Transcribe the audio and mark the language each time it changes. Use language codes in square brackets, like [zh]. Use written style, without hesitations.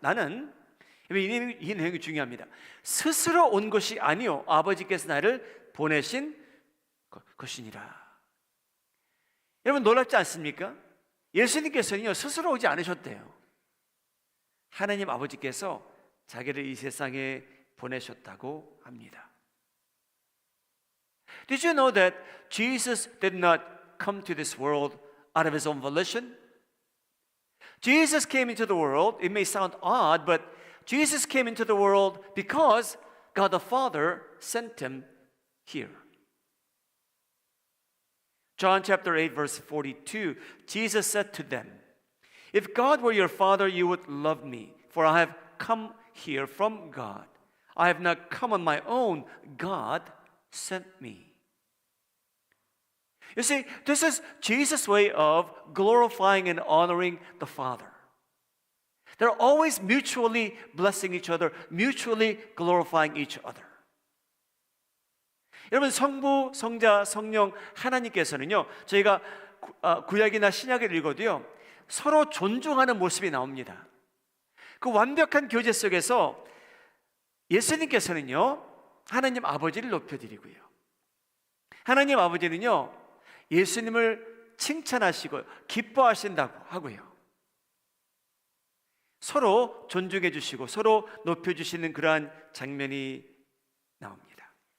[ko] 나는, 이 내용이 중요합니다. 스스로 온 것이 아니요 아버지께서 나를 보내신 것이니라. 여러분, 놀랍지 않습니까? 예수님께서는요 스스로 오지 않으셨대요. 하나님 아버지께서 자기를 이 세상에 보내셨다고 합니다. [en] Did you know that Jesus did not come to this world out of His own volition? Jesus came into the world, it may sound odd, but Jesus came into the world because God the Father sent Him here. John chapter 8 verse 42, Jesus said to them, If God were your Father, you would love me, for I have come here from God. I have not come on my own. God sent me. You see, this is Jesus' way of glorifying and honoring the Father. They're always mutually blessing each other, mutually glorifying each other. [ko] 여러분, 성부, 성자, 성령 하나님께서는요, 저희가 구약이나 신약을 읽어도요, 서로 존중하는 모습이 나옵니다. 그 완벽한 교제 속에서 예수님께서는요 하나님 아버지를 높여드리고요, 하나님 아버지는요 예수님을 칭찬하시고 기뻐하신다고 하고요, 서로 존중해 주시고 서로 높여주시는 그러한 장면이 나옵니다.